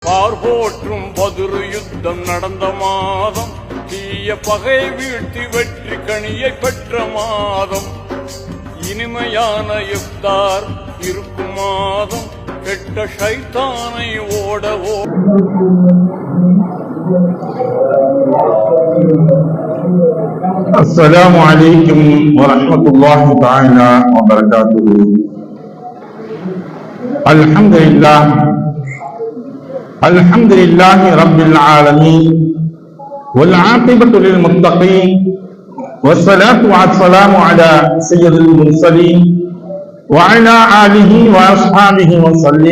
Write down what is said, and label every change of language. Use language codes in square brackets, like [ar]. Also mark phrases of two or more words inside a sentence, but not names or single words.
[ta] பார்போற்றும் பதிரு யுத்தம் நடந்த மாதம், தீய பகை வீழ்த்தி வெற்றி கனியை பெற்ற மாதம், இனிமையான இஃப்தார் இருக்கும் மாதம், கெட்ட ஷைத்தானை ஓடவோ. [ar] السلام عليكم ورحمة الله تعالى وبركاته. الحمد لله رب العالمين والعاقبة للمتقين والصلاة والسلام على سيد المرسلين وعلى آله وأصحابه وسلم.